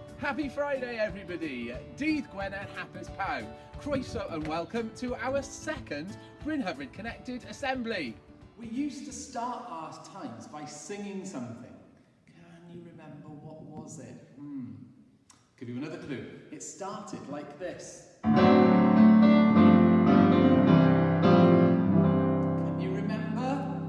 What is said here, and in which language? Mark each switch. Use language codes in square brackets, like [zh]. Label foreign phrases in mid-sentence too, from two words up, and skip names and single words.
[en] Happy Friday, everybody! [cy] Dydd Gwener hapus pawb. [en] Croeso and welcome to our second Brynhyfryd Connected Assembly. We used to start our times by singing something. Can you remember what was it? Give you another clue. It started like this. Can you remember?